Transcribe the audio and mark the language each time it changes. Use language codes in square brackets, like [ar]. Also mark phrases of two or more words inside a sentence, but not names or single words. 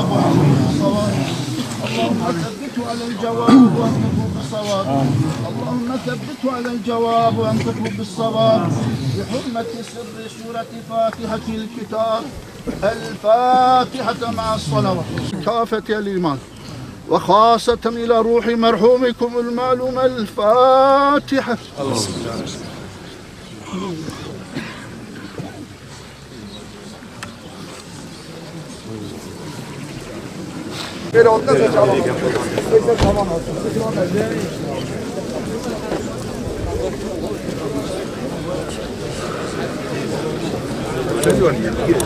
[ar] وانصره بالصواب اللهم ثبته على الجواب وانصره بالصواب اللهم ثبته على الجواب وانصره بالصواب بحرمة سر سورة فاتحة الكتاب الفاتحة مع الصلوات كافة الإيمان وخاصة إلى روح مرحومكم المعلوم الفاتحة [tr] Böyle ondan sonra tamam. Tamam olsun. Ne diyorsun ya?